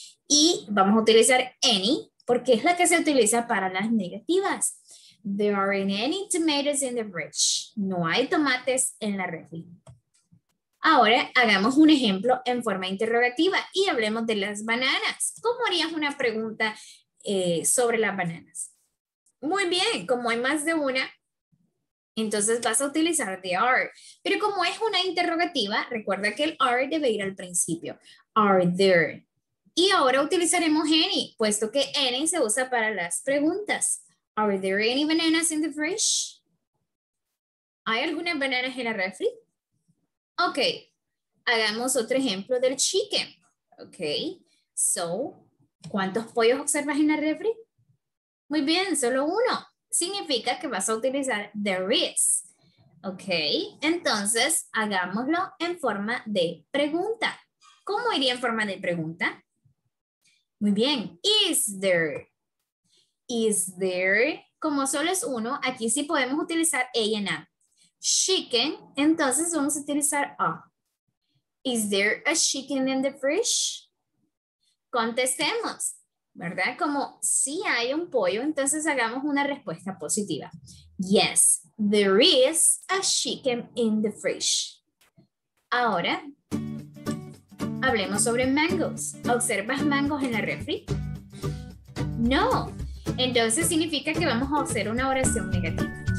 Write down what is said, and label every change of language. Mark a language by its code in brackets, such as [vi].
[es] Y vamos a utilizar any, porque es la que se utiliza para las negativas. [en] There aren't any tomatoes in the fridge. [es] No hay tomates en la refri. Ahora hagamos un ejemplo en forma interrogativa y hablemos de las bananas. ¿Cómo harías una pregunta sobre las bananas? Muy bien, como hay más de una, entonces vas a utilizar the are. Pero como es una interrogativa, recuerda que el are debe ir al principio. Are there? Y ahora utilizaremos any, puesto que any se usa para las preguntas. [en] Are there any bananas in the fridge? [es] ¿Hay algunas bananas en la refri? Ok, hagamos otro ejemplo del chicken. Ok, so, ¿cuántos pollos observas en la refri? Muy bien, solo uno. Significa que vas a utilizar there is. Ok, entonces hagámoslo en forma de pregunta. ¿Cómo iría en forma de pregunta? Muy bien, is there? Is there? Como solo es uno, aquí sí podemos utilizar a and a. Chicken, entonces vamos a utilizar a. [en] Is there a chicken in the fridge? [es] Contestemos, ¿verdad? Como si hay un pollo, entonces hagamos una respuesta positiva. [en] Yes, there is a chicken in the fridge. [es] Ahora, hablemos sobre mangoes. ¿Observas mangos en la refri? No. Entonces significa que vamos a hacer una oración negativa.